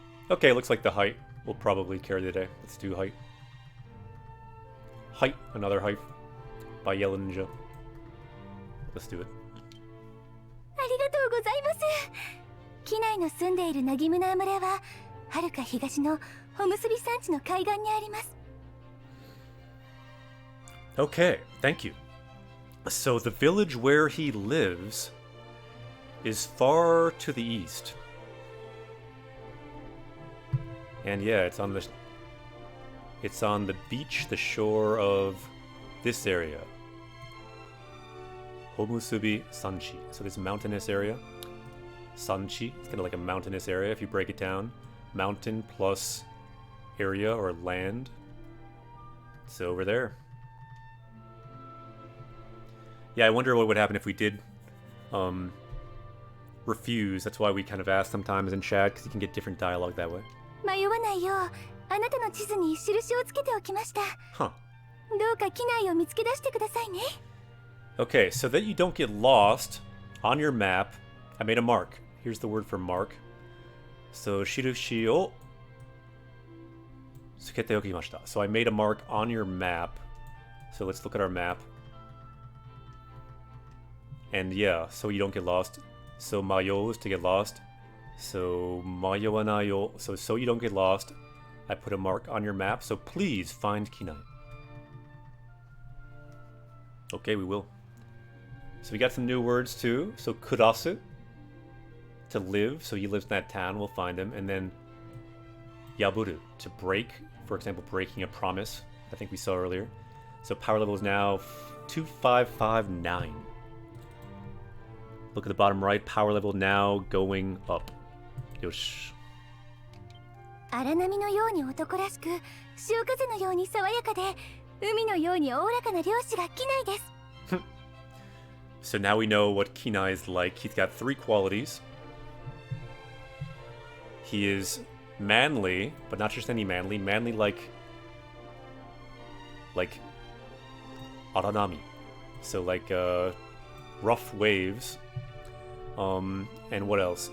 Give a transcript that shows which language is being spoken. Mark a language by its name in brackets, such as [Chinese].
[English] Okay, looks like the height will probably carry the day. Let's do height. Height, another height by Yellow Ninja. Let's do it. [Japanese] ありがとうございます。機内の住んでいるナギムナー村は遥か東のホムスビ山地の海岸にあります。 [English] Okay, thank you. So the village where he lives is far to the east. And yeah, it's on the beach, the shore of this area. Homusubi Sanchi. So this mountainous area. Sanchi, it's kind of like a mountainous area if you break it down. Mountain plus area or land. It's over there. Yeah, I wonder what would happen if we did refuse. That's why we kind of ask sometimes in chat, because you can get different dialogue that way. [Japanese] 迷わないよう、あなたの地図に印をつけておきました。 Huh. どうか機内を見つけ出してくださいね。 [English] Okay, so that you don't get lost on your map, I made a mark. Here's the word for mark. [Japanese] So, shirushi o tsukete okimashita. [English] So I made a mark on your map. So let's look at our map. And yeah, so you don't get lost. So mayo is to get lost. So mayoanayo. So you don't get lost. I put a mark on your map. So please find Kinai. Okay, we will. So we got some new words too. So kurasu, to live. So he lives in that town. We'll find him. And then yaburu, to break. For example, breaking a promise. I think we saw earlier. So power level is now 2559. Look at the bottom right. Power level now going up. [Japanese] Yosh. 荒波のように男らしく、潮風のように爽やかで、海のようにおおらかな漁師が機内です。 [English] So now we know what Kinai is like. He's got 3 qualities. He is manly, but not just any manly. Manly like aranami. So like rough waves. And what else?